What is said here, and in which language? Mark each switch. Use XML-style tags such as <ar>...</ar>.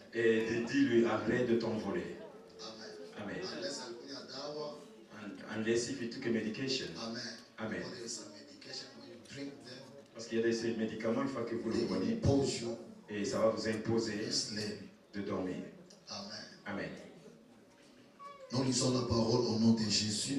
<fr>et dis-lui arrête de t'envoler. Amen. Amen.</fr> <en>Unless</en> <sw>alikunya dawa.</sw> <en>Unless if you took a medication. Amen. Amen. Because there is some medication when you drink them,</en> <fr>Parce qu'il y a ces médicaments, une fois que vous le</fr> <en>they</en> <fr>prenez,</fr> <en>impose you</en> <fr>et ça va vous imposer</fr> <en>to sleep.</en> <fr>de dormir. Amen. Amen. Nous lisons la parole au nom de Jésus.</fr>